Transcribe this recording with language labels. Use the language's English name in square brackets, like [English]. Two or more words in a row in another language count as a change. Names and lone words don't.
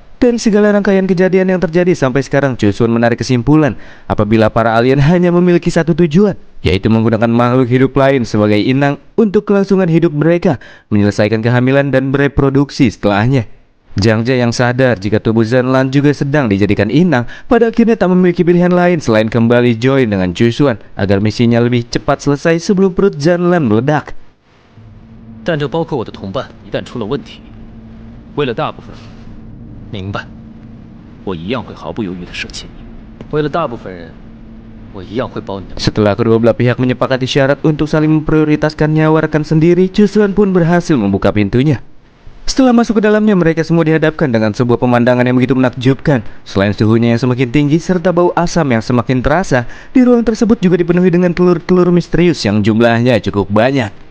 [Indonesian] Dari segala rangkaian kejadian yang terjadi sampai sekarang, Chu Xuan menarik kesimpulan apabila para alien hanya memiliki satu tujuan, yaitu menggunakan makhluk hidup lain sebagai inang untuk kelangsungan hidup mereka, menyelesaikan kehamilan dan bereproduksi setelahnya. Zhang Jia yang sadar jika tubuh Zanlan juga sedang dijadikan inang, pada akhirnya tak memiliki pilihan lain selain kembali join dengan Chu Xuan agar misinya lebih cepat selesai sebelum perut Zanlan meledak. [Chinese] 但这包括我的同伴，一旦出了问题，为了大部分人，明白，我一样会毫不犹豫地舍弃你。为了大部分人，我一样会保你的。 [Indonesian] Setelah kedua belah pihak menyepakati syarat untuk saling memprioritaskan nyawa rekan sendiri, Chu Xuan pun berhasil membuka pintunya. Setelah masuk ke dalamnya, mereka semua dihadapkan dengan sebuah pemandangan yang begitu menakjubkan. Selain suhunya yang semakin tinggi serta bau asam yang semakin terasa, di ruang tersebut juga dipenuhi dengan telur-telur misterius yang jumlahnya cukup banyak.